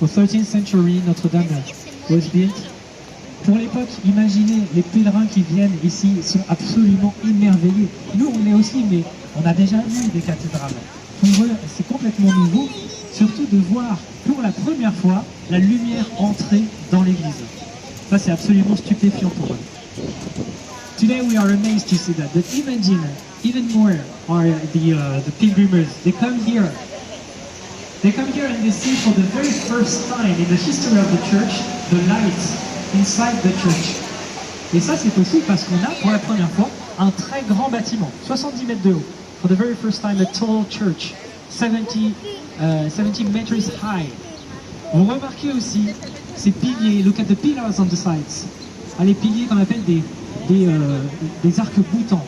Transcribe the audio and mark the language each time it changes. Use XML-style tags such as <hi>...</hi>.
<en>Au 13th century, Notre-Dame was built.</en> <fr>Pour l'époque, imaginez, les pèlerins qui viennent ici sont absolument émerveillés. Nous, on est aussi, mais on a déjà vu des cathédrales. Pour eux, c'est complètement nouveau, surtout de voir pour la première fois la lumière entrer dans l'église. Ça, c'est absolument stupéfiant pour eux.</fr> <en>Today we are amazed to see that. But imagine, even more are the pilgrims. They come here. They come here and they see for the very first time in the history of the church the lights inside the church.</en> <fr>Et ça, c'est possible parce qu'on a pour la première fois un très grand bâtiment, 70 mètres de haut.</fr> <en>For the very first time, a tall church, 70 meters high.</en> <fr>Vous remarquez aussi ces piliers.</fr> <en>Look at the pillars on the sides.</en> <fr>Ah, les piliers qu'on appelle des arcs-boutants.</fr>